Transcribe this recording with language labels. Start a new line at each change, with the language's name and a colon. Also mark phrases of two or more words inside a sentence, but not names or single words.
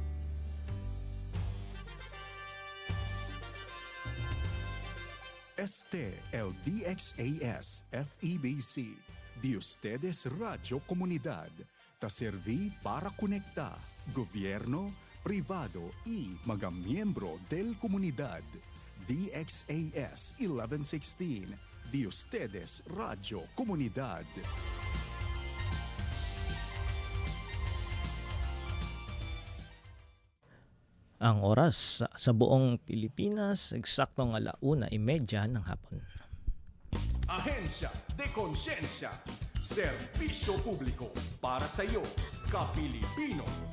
Chavacano: LDXAS FEBC de ustedes Radio Comunidad. Ta serví para conecta gobierno, privado y mga miyembro del comunidad. DXAS 1116 de ustedes Radio Comunidad.
Filipino: Ang oras sa buong Pilipinas, eksaktong 1:30 ng hapon. Ahensya de Konsensya, serbisyo publiko para sa iyo, ka-Pilipino.